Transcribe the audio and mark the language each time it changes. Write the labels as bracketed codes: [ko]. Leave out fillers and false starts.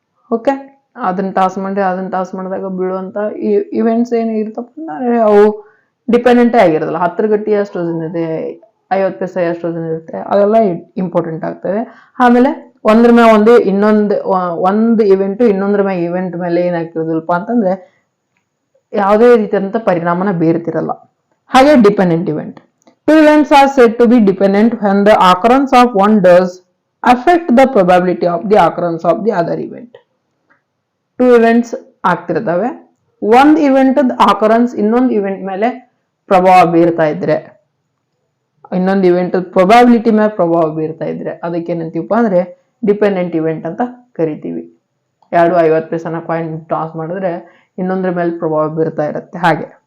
[kn] Okay, ಅದನ್ನ toss ಮಾಡಿದಾಗ ಬೀಳುವಂತ events ಏನಿರ್ತಪ್ಪ ಅಂದ್ರೆ ಅವು ಡಿಪೆಂಡೆಂಟೇ ಆಗಿರೋದಿಲ್ಲ. 10 ಗಟ್ಟಿ ಎಷ್ಟು ವಜನ್ ಇದೆ, 50 ಪೈಸೆ ಎಷ್ಟು ವಜನ್ ಇರುತ್ತೆ, ಅದೆಲ್ಲ ಇಂಪಾರ್ಟೆಂಟ್ ಆಗ್ತದೆ. ಆಮೇಲೆ ಒಂದ್ರ ಮೇಲೆ ಒಂದು ಇವೆಂಟ್ ಇನ್ನೊಂದ್ರ ಮೇಲೆ ಇವೆಂಟ್ ಮೇಲೆ ಏನಾಗ್ತಿರೋದಿಲ್ಲಪ್ಪ ಅಂತಂದ್ರೆ ಯಾವುದೇ ರೀತಿಯಾದಂತ ಪರಿಣಾಮನ ಬೀರ್ತಿರಲ್ಲ. ಹಾಗೆ dependent event. [en] Two events are said to be dependent when the occurrence of one does affect the probability of the occurrence of the other event. Two events [kn] ಆಗ್ತಿರ್ತವೆ, ಒಂದು ಇವೆಂಟ್ ಆಕರೆನ್ಸ್ ಇನ್ನೊಂದು event ಮೇಲೆ ಪ್ರಭಾವ ಬೀರ್ತಾ ಇದ್ರೆ, ಇನ್ನೊಂದು ಇವೆಂಟ್ ಪ್ರೊಬಾಬಿಲಿಟಿ ಮೇಲೆ ಪ್ರಭಾವ ಬೀರ್ತಾ ಇದ್ರೆ ಅದಕ್ಕೆ ಏನಂತೀವಪ್ಪ ಅಂದ್ರೆ ಡಿಪೆಂಡೆಂಟ್ ಇವೆಂಟ್ ಅಂತ ಕರಿತೀವಿ. 50 ಪೈಸನ ಕಾಯಿನ್ ಟಾಸ್ ಮಾಡಿದ್ರೆ ಇನ್ನೊಂದ್ರ ಮೇಲೆ ಪ್ರಭಾವ ಬೀರ್ತಾ ಇರುತ್ತೆ ಹಾಗೆ.